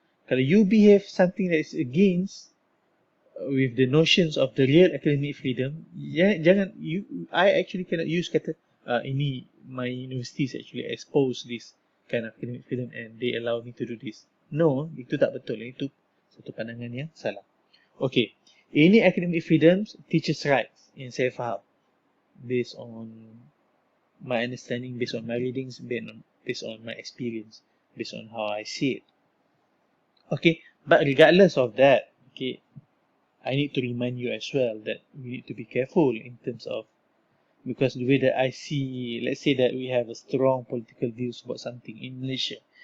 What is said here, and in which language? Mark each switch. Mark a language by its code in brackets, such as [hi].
[en] Kalau you behave something that is against with the notions of the real academic freedom, I actually cannot use kata ini my universities actually expose this kind of academic freedom and they allow me to do this. [ms] No, itu tak betul. Itu satu pandangan yang salah. [en] Okay, ini academic freedoms, teachers' rights [ms] yang saya faham [en] based on my understanding, based on my readings, based on my experience, based on how I see it. Okay, but regardless of that, okay, I need to remind you as well that we need to be careful in terms of, because the way that I see, let's say that we have a strong political views about something in Malaysia.